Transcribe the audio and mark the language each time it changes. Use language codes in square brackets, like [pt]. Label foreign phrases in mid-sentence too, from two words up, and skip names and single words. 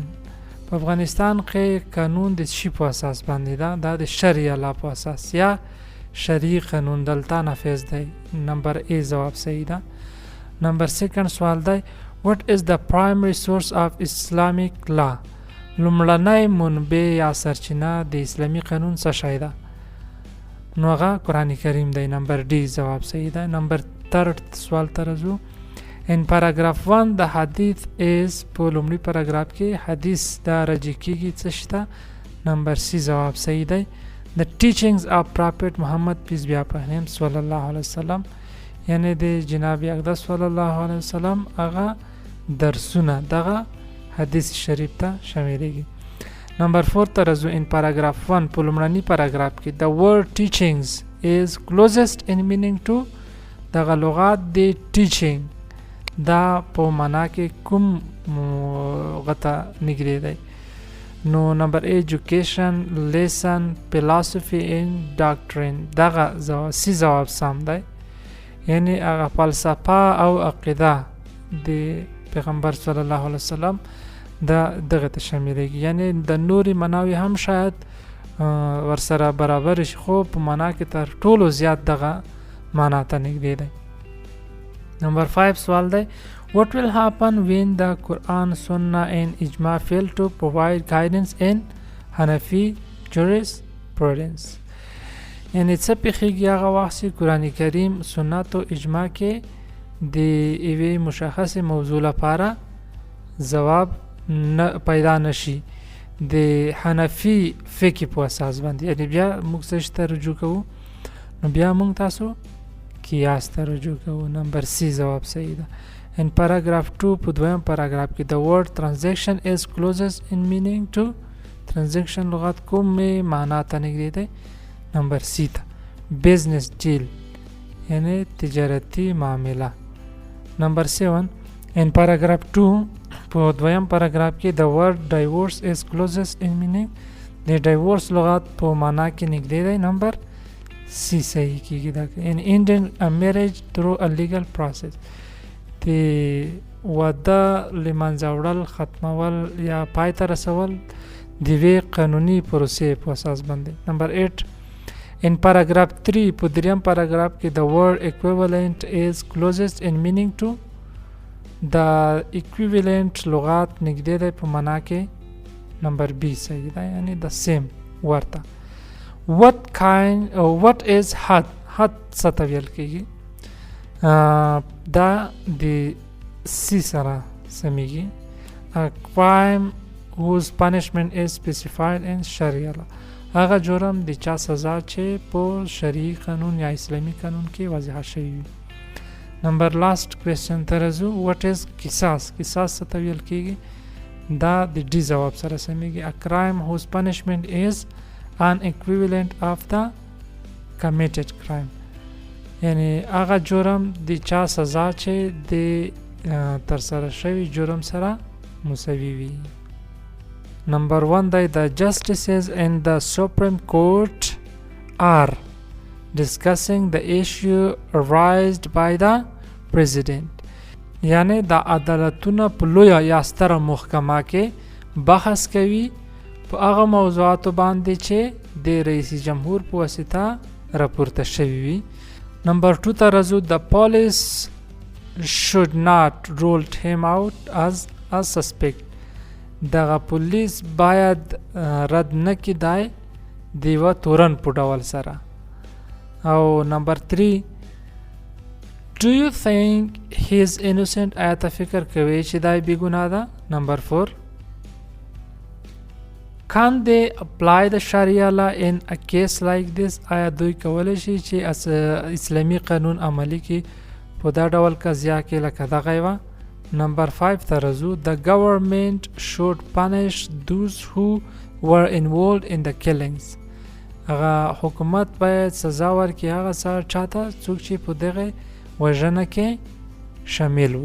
[ps] په افغانستان کې قانون د شي په اساس باندې ده؟ دا د شریعه لا په اساس یا شرعي قانون دلته نافذ دی. نمبر A ځواب صحیح ده. نمبر سیکنډ سوال دی [en] what is the primary source of Islamic law؟ [ps] لومړنی منبع یا سرچینه د اسلامي قانون څه شی ده؟ نو هغه قرآن کریم دی. نمبر D ځواب صحیح ده. نمبر تھرډ سوال ته راځو. [en] in paragraph 1 the hadith is، [ps] په لومړي پاراګراف کې حدیث دا رجع کیږي څه شته؟ نمبر C ځواب صحیح دی. [en] the teachings of Prophet Muhammad peace be upon him [ar] صلی الله علیه وسلم، [ps] یعنی د جناب اقدس [ar] صلی الله علیه وسلم [ps] هغه درسونه دغه حدیث شریف ته شاملیږي. نمبر 4 ته راځو. [en] in paragraph 1 [ps] په لومړني پاراګراف کې [en] the word teachings is closest in meaning to، [ps] دغه لغات د teaching دا په معنا کې کوم غته نږدې دی؟ [en] نو نمبر A education، lesson، philosophy and doctrine، [ps] دغه C ځواب سم دی، یعنی هغه فلسفه او عقیده د پیغمبر [ar] صلی الله علیه وسلم [ps] دغه ته شاملیږي، یعنی د نوري مناوي هم شاید ورسره برابر شي خو په معنا کې تر ټولو زیات دغه معنا ته نږدې دی. نمبر 5 سوال دی [en] what will happen when the Quran، Sunnah and Ijma fail to provide guidance in Hanafi jurisprudence؟ [ps] یعنی څه پیښیږي هغه وخت چې قرآن کریم، سنت او اجماع کې د یوې مشخصې موضوع لپاره ځواب پیدا نشي د حنفي فقه په اساس باندې، یعنی بیا موږ څه ته رجوع کوو؟ نو بیا موږ تاسو قیاس ته رجوع کوو. نمبر سی جواب صحیح ده. [en] In paragraph 2 [ps] په دویم پاراګراف کې [en] the word transaction is closest in meaning to transaction [ps] لغت کومې معنا ته نږدې دی؟ نمبر سی ته [en] business deal [ps] یعنی تجارتي معامله. نمبر 7 [en] in paragraph 2 [ps] په دویم پاراګراف کې [en] the word divorce is closest in meaning [ps] د divorce لغت په معنا کې نږدې دی. نمبر سی صحیح کیږي دا. [en] in Indian a marriage through a legal process [ps] د واده لمنځه وړل، ختمول یا پای ته رسول د یوې قانوني پروسې په اساس باندې. نمبر 8 [en] in paragraph 3 [ps] په دریم پاراګراف کې [en] the word equivalent is closest in meaning to [ps] د equivalent لغات نږدې دی په معنا کې. نمبر بی صحیح ده یعنی [en] the same [ps] ورته. [en] what is had [ps] څه ته ویل کېږي؟ دا د سی سره سمیږي. [en] a crime whose punishment is specified in sharia law [ps] هغه جرم د چا سزا چې په شرعي قانون یا اسلامي قانون کې واضح شوی وي. نمبر لاست کوېسچن ته راځو. [en] what is [ps] قصاص؟ قصاص څه ته ویل کېږي؟ دا د ډي جواب سره سمیږي. [en] a crime whose punishment is an equivalent of the committed crime [ps] یعنی هغه جرم د چا سزا چې د ترسره شوي جرم سره مساوي وي. نمبر 1 دی [en] the justices in the Supreme Court are discussing the issue raised by the president [ps] یعنی د عدالتونه په لویه یا ستره محکمه کې بحث کوي په هغه موضوعاتو باندې چې د رئیس جمهور په واسطه راپورته شوي وي. نمبر 2 ته راځو. [en] the police should not rule him out as a suspect [ps] دغه پولیس باید رد نه کیدای د یوه تورن په ډول سره. او نمبر 3 [en] do you think he is innocent [ps] آیا ته فکر کوي چې دا بې ګناه ده؟ نمبر 4 [en] can they apply the sharia law in a case like this [ps] آیا دوی کولی شي چې اسلامي قانون عملی کړي په دا ډول قضیه کې لکه دغه یوه؟ نمبر 5 ته راځو. [en] the government should punish those who were involved in the killings [ps] هغه حکومت باید سزا ورکړي هغه چاته څوک چې په دغه وژنه کې شامل وو.